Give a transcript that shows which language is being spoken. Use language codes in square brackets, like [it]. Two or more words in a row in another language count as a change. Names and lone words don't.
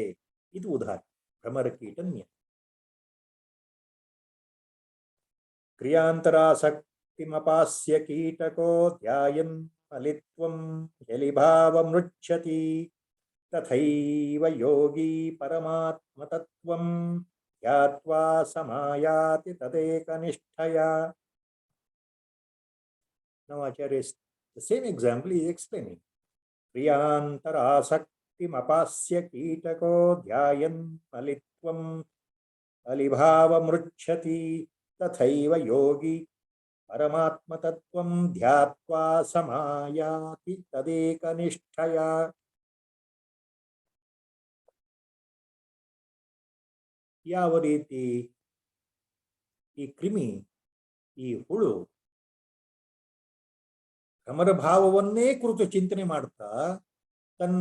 [kn] ಇದು ಉದಾಹರಣೆ ಭ್ರಮರ ಕೀಟ ನ್ಯಾಯ. [sa] ಕ್ರಿಯಾಂತರಾಸಕ್ತಿಮಪಾಸ್ಯ ಕೀಟಕೋ ಧ್ಯಾಯನ್ ಫಲಿತ್ವಂ ಯಲಿಭಾವಮೃಚ್ಛತಿ ತಥೈವ ಯೋಗಿ ಪರಮಾತ್ಮತತ್ವಂ ಧ್ಯಾತ್ವಾ ಸಮಾಯಾತಿ ತದೇಕನಿಷ್ಠಯಾ. [en] Now Acharya is the same example he is explaining. [sa] प्रियन्तरासक्तिमपास्य कीटको ध्यायन् मलित्वम् अलिभावमृच्छति तथैव योगी परमात्मतत्त्वम् ध्यात्वा समयाति तदेकनिष्ठया. [kn] ಯಾವ ರೀತಿ ಈ ಕ್ರಿಮಿ, ಈ ಹುಳು ಭ್ರಮರ ಭಾವವನ್ನೇ ಕುರಿತು ಚಿಂತನೆ ಮಾಡ್ತಾ ತನ್ನ